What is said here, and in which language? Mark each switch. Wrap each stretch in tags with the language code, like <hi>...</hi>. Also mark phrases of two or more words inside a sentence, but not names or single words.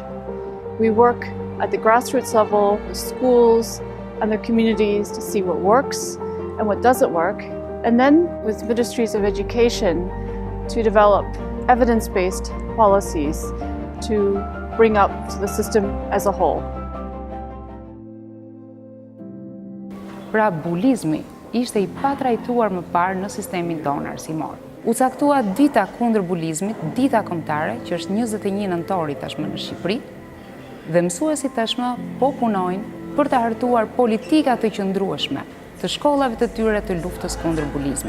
<en>We work at the grassroots level with schools and their communities to see what works and what doesn't work, and then with ministries of education to develop evidence-based policies to bring up to the system as a whole.</en> <sq>Pra bulizmi ishte I patrajtuar më parë në sistemin tonë arsimor. U caktua dita kundër bulizmit, dita kombëtare, që është 21 nëntori tashmë në Shqipëri, dhe mësuesit tashmë po punojnë për të hartuar politika të qëndrueshme të shkollave të tyre të luftës kundër bulizmit.</sq>